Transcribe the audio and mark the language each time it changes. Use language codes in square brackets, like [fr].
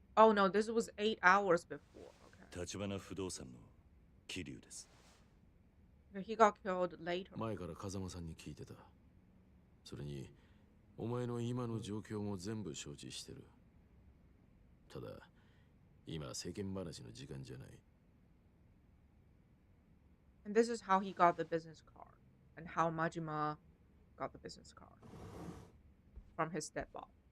[en] Oh no, this was 8 hours before. Okay. [ja] 立花不動産の桐生です。 [en] Okay, he got killed later. [ja] 前から風間さんに聞いてた。それにお前の今の状況も全部承知してる。ただ今世間話の時間じゃない。 [en] And this is how he got the business card, and how Majima got the business card from his stepmom.